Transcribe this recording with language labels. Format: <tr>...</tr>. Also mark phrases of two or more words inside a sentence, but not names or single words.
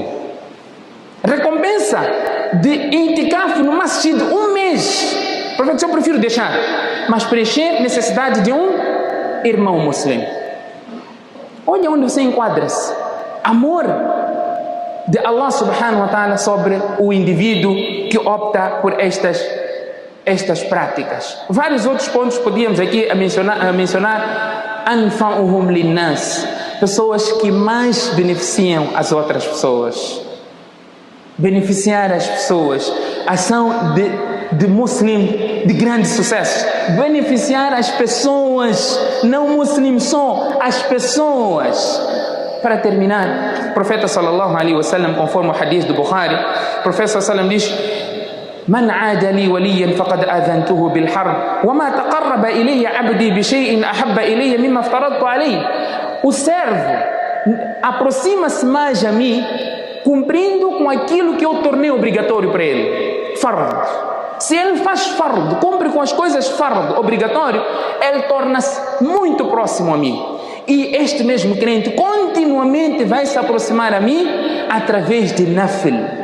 <pt>Recompensa de intikaf no masjid um mês. O profeta disse: eu prefiro deixar, mas preencher necessidade de um irmão muçulmano. Olha onde você enquadra-se. Amor de</pt> <ar>الله سبحانه وتعالى</ar> <pt>sobre o indivíduo que opta por estas práticas. Vários outros pontos podíamos aqui mencionar.</pt> <ar>أنفعهم للناس,</ar> <pt>pessoas que mais beneficiam as outras pessoas. Beneficiar as pessoas. Ação de muslim de grande sucesso. Beneficiar as pessoas, não muslim só, as pessoas. Para terminar, o profeta</pt> <ar>صلى الله عليه وسلم,</ar> <pt>conforme o hadith do Bukhari, o profeta</pt> <ar>صلى الله عليه وسلم</ar> <pt>diz:</pt> <ar>من عاد لي وليا فقد آذنته بالحرب وما تقرب إلي عبدي بشيء أحب إلي مما افترضت عليه.</ar> <pt>O servo aproxima-se mais a mim cumprindo com aquilo que eu tornei obrigatório para ele. Fard. Se ele faz fard, cumpre com as coisas fard, obrigatório, ele torna-se muito próximo a mim. E este mesmo crente continuamente vai se aproximar a mim através de nafil.</pt>